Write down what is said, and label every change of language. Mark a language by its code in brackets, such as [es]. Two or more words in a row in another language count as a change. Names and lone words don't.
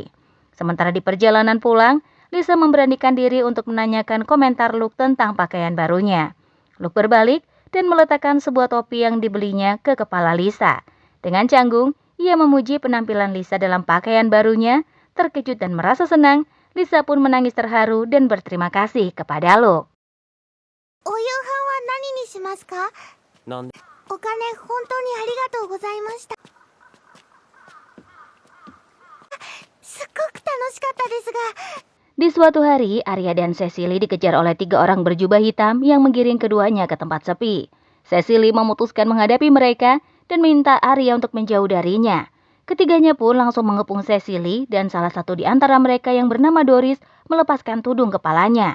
[id] Sementara di perjalanan pulang, Lisa memberanikan diri untuk menanyakan komentar Luke tentang pakaian barunya. Luke berbalik dan meletakkan sebuah topi yang dibelinya ke kepala Lisa. Dengan canggung, ia memuji penampilan Lisa dalam pakaian barunya. Terkejut dan merasa senang, Lisa pun menangis terharu dan berterima kasih kepada Luke. [ja] お夕飯は何にしますか？なんでお金本当にありがとうございました。すっごく楽しかったですが。 [id] Di suatu hari, Arya dan Cecily dikejar oleh 3 orang berjubah hitam yang menggiring keduanya ke tempat sepi. Cecily memutuskan menghadapi mereka dan minta Arya untuk menjauh darinya. Ketiganya pun langsung mengepung Cecily dan salah satu di antara mereka yang bernama Doris melepaskan tudung kepalanya.